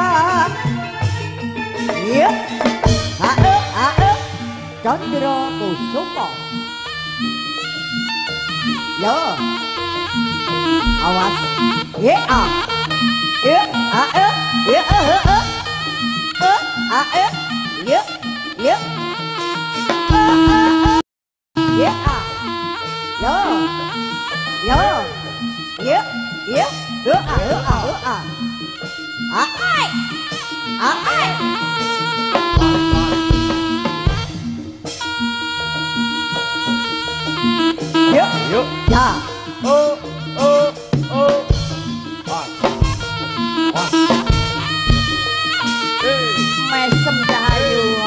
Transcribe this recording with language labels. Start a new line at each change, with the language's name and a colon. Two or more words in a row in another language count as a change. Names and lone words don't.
Javanese: Ya. Chandra Kusuma. Yo. Awas. Ya. Ya. Ya. Ya. Ya. Yeah. Yo. Yo. Yeah. Yeah. Ai. Ai. Yo. Yo. Ya. Oh. Pas. Pas. Mesem cahayu.